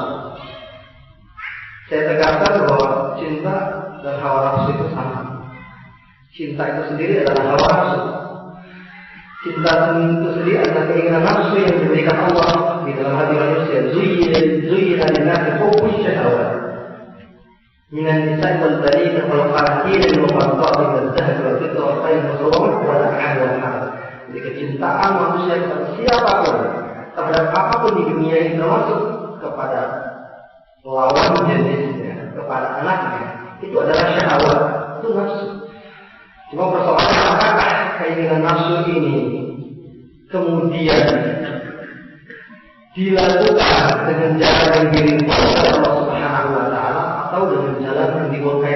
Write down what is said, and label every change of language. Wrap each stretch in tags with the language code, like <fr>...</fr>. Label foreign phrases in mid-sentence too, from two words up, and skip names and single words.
<id>Saya tegaskan bahwa cinta dan hawa nafsu itu sama. Cinta itu sendiri adalah hawa nafsu. Cinta itu sendiri adalah keinginan nafsu yang diberikan Allah di dalam hati manusia.</id> <ar>زين للناس حب الشهوات من النساء والبنين والقناطير المقنطرة والذهب والفضة والخيل المسومة والأنعام والحرث.</ar> <id>Jadi kecintaan manusia kepada siapapun, terhadap apapun di dunia ini, termasuk kepada lawan jenisnya, kepada anaknya, itu adalah syahwat, itu nafsu. Cuma persoalannya apakah keinginan nafsu ini kemudian dilakukan dengan jalan yang diridhoi oleh Allah</id> <ar>سبحانه وتعالى</ar> <id>atau dengan jalan yang dimurkai?</id>